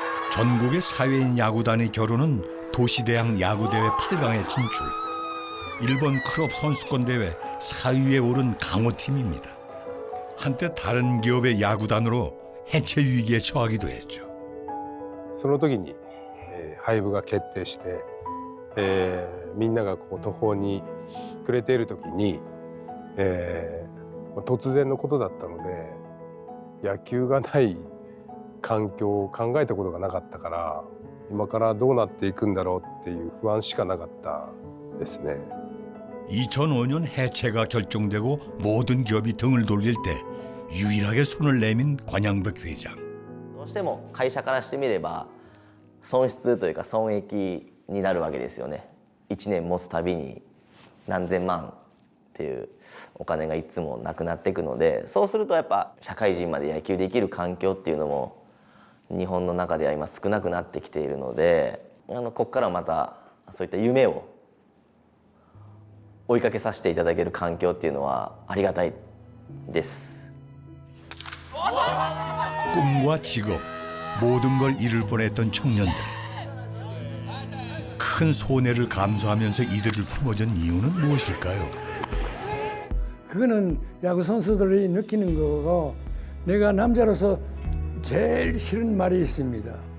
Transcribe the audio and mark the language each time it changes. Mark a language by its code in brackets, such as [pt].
[ko] 전국의 사회인 야구단의 결혼은 도시대학 야구대회 8강에 진출. 일본 클럽 선수권 대회 4위에 오른 강호팀입니다. 한때 다른 기업의 야구단으로 해체 위기에 처하기도 했죠. [ja] その時に、廃部が決定して、みんながこう途方に暮れている時に、突然のことだったので、野球がない環境を考えたことがなかったから、今からどうなっていくんだろうっていう不安しかなかったですね。 [ko] 2005년 해체가 결정되고 모든 기업이 등을 돌릴 때 유일하게 손을 내민 관양백 회장. [ja] どうしても会社からしてみれば損失というか損益になるわけですよね。 1年持つたびに何千万っていうお金がいつもなくなっていくので、そうするとやっぱ社会人まで野球できる環境っていうのも日本の中では今少なくなってきているので、ここからまたそういった夢を追いかけさせていただける環境っていうのはありがたいです。 [ko] 꿈과 직업, 모든 걸 잃을 뻔했던 청년들. 큰 손해를 감수하면서 이들을 품어준 이유는 무엇일까요? 그거는 야구 선수들이 느끼는 거고, 내가 남자로서 제일 싫은 말이 있습니다.